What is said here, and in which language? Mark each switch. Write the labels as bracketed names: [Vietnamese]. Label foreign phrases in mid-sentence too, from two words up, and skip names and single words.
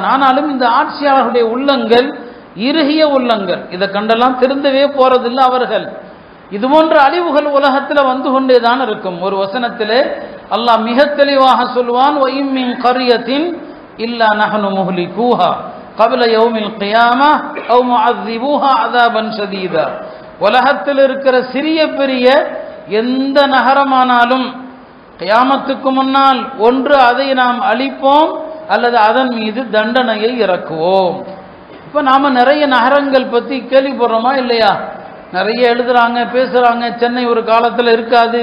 [Tamil] ஆனாலும் இந்த ஆட்சியாளர்களுடைய உள்ளங்கள் இறுகிய உள்ளங்கள், இதை கண்டெல்லாம் திருந்தவே போறதில்லை அவர்கள். இது போன்ற அழிவுகள் உலகத்தில் வந்து கொண்டேதான் இருக்கும். ஒரு வசனத்திலே அல்லாஹ் மிக தெளிவாக சொல்வான், [Arabic] وإن من قرية إلا نحن مهلكوها قبل يوم القيامة أو معذبوها عذابا شديدا. [Tamil] உலகத்தில் இருக்கிற சிறிய பெரிய எந்த நகரமானாலும் கியாமத்துக்கு முன்னால் ஒன்று அதை நாம் அழிப்போம் அல்லது அதன் மீது தண்டனையை இறக்குவோம். இப்போ நாம் நிறைய நகரங்கள் பற்றி கேள்விப்படுறோமா இல்லையா? நிறைய எழுதுறாங்க, பேசுறாங்க. சென்னை ஒரு காலத்தில் இருக்காது.